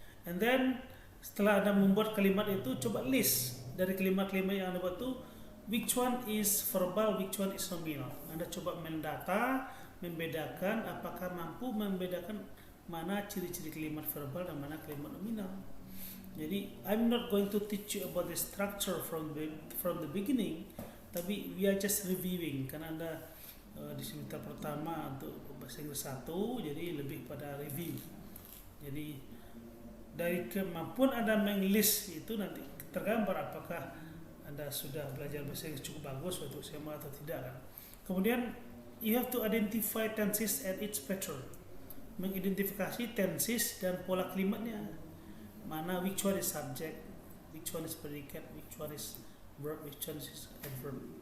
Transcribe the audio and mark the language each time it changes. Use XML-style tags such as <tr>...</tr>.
<en>And then</en> <id>setelah Anda membuat kalimat itu, coba list dari kalimat-kalimat yang Anda buat itu,</id> <en>which one is verbal, which one is nominal.</en> <id>Anda coba mendata, membedakan, apakah mampu membedakan mana ciri-ciri kalimat verbal dan mana kalimat nominal.</id> <en>Jadi I'm not going to teach you about the structure from the beginning, tapi we are just reviewing.</en> <id>Karena Anda di semester pertama untuk bahasa Inggris 1, jadi lebih pada review. Jadi dari kemampuan Anda menglist itu nanti tergambar apakah Anda sudah belajar bahasa Inggris cukup bagus waktu SMA atau tidak kan.</id> <en>Kemudian you have to identify tenses and its pattern.</en> <id>Mengidentifikasi tenses dan pola kalimatnya.</id> <en>Mana which one is subject, which one is predicate, which one is verb, which one is adverb.</en>